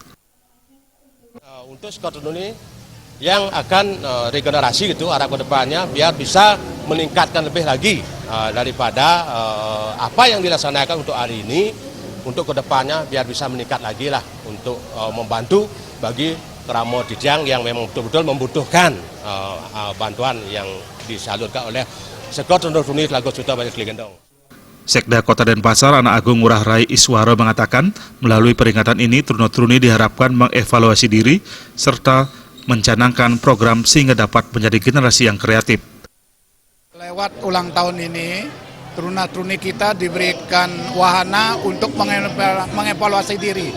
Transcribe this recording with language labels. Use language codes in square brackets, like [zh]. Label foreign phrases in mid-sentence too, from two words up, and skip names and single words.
[id] Untuk Seketeruna ini yang akan regenerasi gitu arah ke depannya biar bisa meningkatkan lebih lagi daripada apa yang dilaksanakan untuk hari ini. Untuk kedepannya biar bisa meningkat lagi lah untuk membantu bagi Krama Dijang yang memang betul-betul membutuhkan bantuan yang disalurkan oleh Seketeruna Telaga Suta Banjar Celagi Gendong. Sekda Kota Denpasar Anak Agung Ngurah Rai Iswara mengatakan melalui peringatan ini Truna-Truni diharapkan mengevaluasi diri serta mencanangkan program sehingga dapat menjadi generasi yang kreatif. Lewat ulang tahun ini, Truna-Truni kita diberikan wahana untuk mengevaluasi diri.